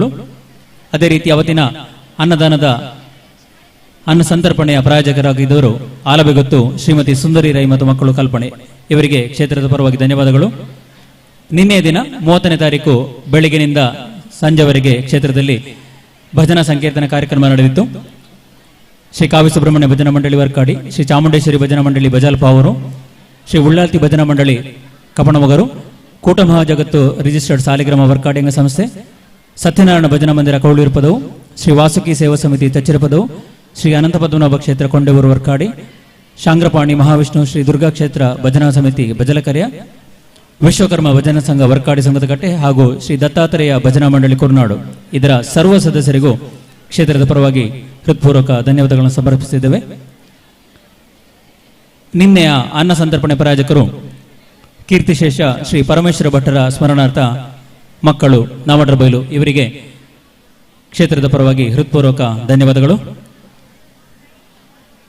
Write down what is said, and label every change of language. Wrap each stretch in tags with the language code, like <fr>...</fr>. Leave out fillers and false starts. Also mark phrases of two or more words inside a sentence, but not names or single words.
<kn>ಅದೇ ರೀತಿ ಅವತ್ತಿನ ಅನ್ನದಾನದ ಅನ್ನ ಸಂತರ್ಪಣೆಯ ಪ್ರಾಯೋಜಕರಾಗಿದ್ದವರು ಆಲಬೆಗೊತ್ತು ಶ್ರೀಮತಿ ಸುಂದರಿ ರೈ ಮತ್ತು ಮಕ್ಕಳು ಕಲ್ಪನೆ, ಇವರಿಗೆ ಕ್ಷೇತ್ರದ ಪರವಾಗಿ ಧನ್ಯವಾದಗಳು. ನಿನ್ನೆಯ ದಿನ 30ನೇ ತಾರೀಕು ಬೆಳಗಿನಿಂದ ಸಂಜೆವರೆಗೆ ಕ್ಷೇತ್ರದಲ್ಲಿ ಭಜನಾ ಸಂಕೀರ್ತನ ಕಾರ್ಯಕ್ರಮ ನಡೆದಿತ್ತು. ಶ್ರೀ ಕಾವಿ ಸುಬ್ರಹ್ಮಣ್ಯ ಭಜನಾ ಮಂಡಳಿ ವರ್ಕಾಡಿ, ಶ್ರೀ ಚಾಮುಂಡೇಶ್ವರಿ ಭಜನಾ ಮಂಡಳಿ ಬಜಾಲ್ಪಾವರು, ಶ್ರೀ ಉಳ್ಳಾಲ್ತಿ ಭಜನಾ ಮಂಡಳಿ ಕಪಣಮಗರು, ಕೂಟ ಮಹಾಜಗತ್ತು ರಿಜಿಸ್ಟರ್ಡ್ ಸಾಲಿಗ್ರಾಮ ವರ್ಕಾಡಿ ಅಂಗ ಸಂಸ್ಥೆ, ಸತ್ಯನಾರಾಯಣ ಭಜನಾ ಮಂದಿರ ಕೌಳಿರುಪದವು, ಶ್ರೀ ವಾಸುಕಿ ಸೇವಾ ಸಮಿತಿ ತಚ್ಚಿರಪದವು, ಶ್ರೀ ಅನಂತ ಪದ್ಮನಾಭ ಕ್ಷೇತ್ರ ಕೊಂಡೆಯೂರು ವರ್ಕಾಡಿ, ಶಾಂಗ್ರಪಾಣಿ ಮಹಾವಿಷ್ಣು ಶ್ರೀ ದುರ್ಗಾ ಕ್ಷೇತ್ರ ಭಜನಾ ಸಮಿತಿ ಬಜಲಕರ್ಯ, ವಿಶ್ವಕರ್ಮ ಭಜನಾ ಸಂಘ ವರ್ಕಾಡಿ ಸಂಘದಕಟ್ಟೆ ಹಾಗೂ ಶ್ರೀ ದತ್ತಾತ್ರೇಯ ಭಜನಾ ಮಂಡಳಿ ಕುರ್ನಾಡು ಇದರ ಸರ್ವ ಸದಸ್ಯರಿಗೂ ಕ್ಷೇತ್ರದ ಪರವಾಗಿ ಹೃತ್ಪೂರ್ವಕ ಧನ್ಯವಾದಗಳನ್ನು ಸಮರ್ಪಿಸುತ್ತಿದ್ದೇವೆ. ನಿನ್ನೆಯ ಅನ್ನ ಸಂತರ್ಪಣೆ ಪ್ರಾಯೋಜಕರು ಕೀರ್ತಿಶೇಷ ಶ್ರೀ ಪರಮೇಶ್ವರ ಭಟ್ಟರ ಸ್ಮರಣಾರ್ಥ ಮಕ್ಕಳು ನಾಮಡ್ರಬೈಲು, ಇವರಿಗೆ ಕ್ಷೇತ್ರದ ಪರವಾಗಿ ಹೃತ್ಪೂರ್ವಕ ಧನ್ಯವಾದಗಳು.</kn>